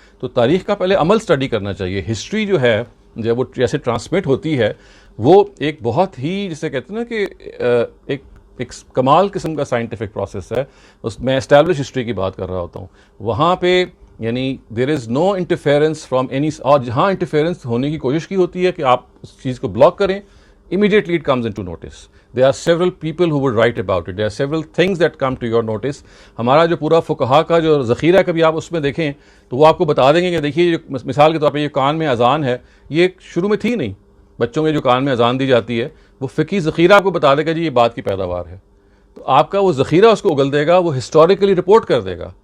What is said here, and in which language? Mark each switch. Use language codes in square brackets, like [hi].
[ur] تو تاریخ کا پہلے عمل اسٹڈی کرنا چاہیے. ہسٹری جو ہے جب وہ جیسے ٹرانسمٹ ہوتی ہے وہ ایک بہت ہی جسے کہتے ہیں نا کہ ایک کمال قسم کا سائنٹیفک پروسیس ہے. میں اسٹیبلش ہسٹری کی بات کر رہا ہوتا ہوں. وہاں پہ یعنی [en] there is no interference from any, [ur] اور جہاں انٹرفیئرنس ہونے کی کوشش کی ہوتی ہے کہ آپ اس چیز کو بلاک کریں, [en] immediately it comes into notice. There are several people who would write about it. There are several things that come to your notice. [ur] ہمارا جو پورا فقہا کا جو ذخیرہ ہے کبھی آپ اس میں دیکھیں تو وہ آپ کو بتا دیں گے کہ دیکھیے مثال کے طور پہ یہ کان میں اذان ہے, یہ شروع میں تھی نہیں. بچوں کے جو کان میں اذان دی جاتی ہے وہ فقہی ذخیرہ آپ کو بتا دے گا جی یہ بات کی پیداوار ہے. تو آپ کا وہ ذخیرہ اس کو اگل دے گا, وہ ہسٹوریکلی رپورٹ کر دے گا.